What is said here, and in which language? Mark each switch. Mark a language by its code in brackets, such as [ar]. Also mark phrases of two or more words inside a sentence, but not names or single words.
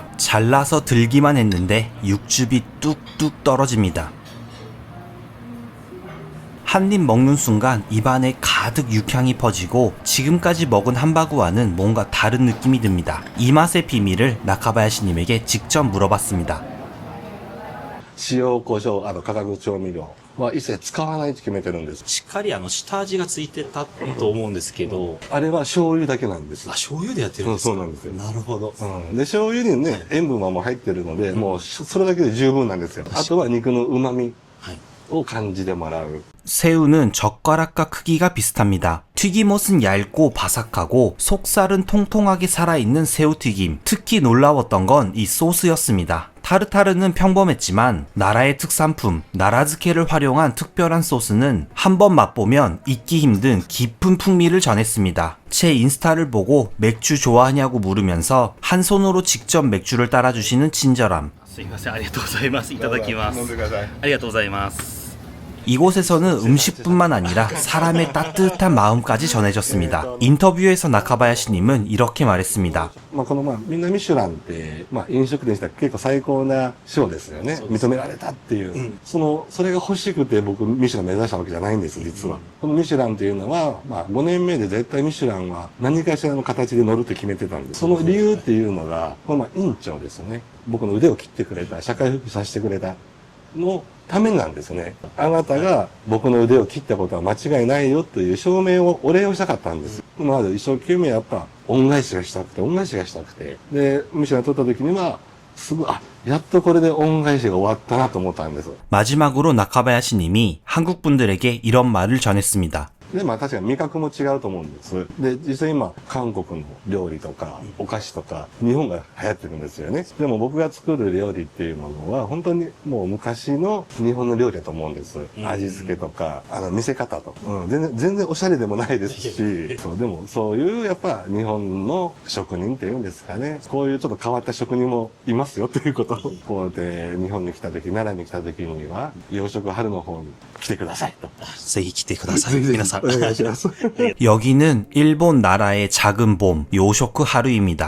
[ko] 잘라서 들기만 했는데 육즙이 뚝뚝 떨어집니다. 한 입 먹는 순간 입안에 가득 육향이 퍼지고 지금까지 먹은 함바구와는 뭔가 다른 느낌이 듭니다. 이 맛의 비밀을 나카바야시님에게 직접 물어봤습니다. [ja] 塩、胡椒、化学調味料は一切使わないと決めてるんです。しっかり下味がついてたと思うんですけど、あれは醤油だけなんです。醤油でやってるんですか？そうなんですよ。なるほど。で、醤油にね、塩分はもう入ってるので、もうそれだけで十分なんですよ。あとは肉の旨味を感じてもらう。 [ko] 새우는 젓가락과 크기가 비슷합니다. 튀김옷은 얇고 바삭하고 속살은 통통하게 살아있는 새우튀김. 특히 놀라웠던 건 이 소스였습니다. 타르타르는 평범했지만 나라의 특산품 나라즈케를 활용한 특별한 소스는 한번 맛보면 잊기 힘든 깊은 풍미를 전했습니다. 제 인스타를 보고 맥주 좋아하냐고 물으면서 한 손으로 직접 맥주를 따라주시는 친절함. [ja] すいません、ありがとうございます。いただきます。飲んでください。ありがとうございます。 [ko] 이곳에서는 음식뿐만 아니라 사람의 따뜻한 마음까지 전해졌습니다. 인터뷰에서 나카바야시님은 이렇게 말했습니다. [ja] このみんなミシュランって、飲食店にしたら結構最高な賞ですよね。認められたっていう。それが欲しくて僕ミシュラン目指したわけじゃないんです、実は。このミシュランっていうのは、5年目で絶対ミシュランは何かしらの形で乗るって決めてたんです。その理由っていうのが、この院長ですよね。僕の腕を切ってくれた、社会復帰させてくれたのためなんですね。あなたが僕の腕を切ったことは間違いないよという証明を、お礼をしたかったんです。まず一生懸命やっぱ恩返しがしたくて、で、ミシュラン取った時には、やっとこれで恩返しが終わったなと思ったんです。 [ko] 마지막으로 나카바야시님이 한국 분들에게 이런 말을 전했습니다. [ja] で、確かに味覚も違うと思うんです。で、実際今、韓国の料理とか、お菓子とか、日本が流行ってるんですよね。でも僕が作る料理っていうものは、本当にもう昔の日本の料理だと思うんです。味付けとか、見せ方とか。全然おしゃれでもないですし、でもそういうやっぱ日本の職人っていうんですかね。こういうちょっと変わった職人もいますよということを、こうで日本に来た時、奈良に来た時には、洋食春の方に来てくださいと。ぜひ来てください。皆さん。 [ko] 여기는 일본 나라의 작은 봄 요쇼크 하루입니다.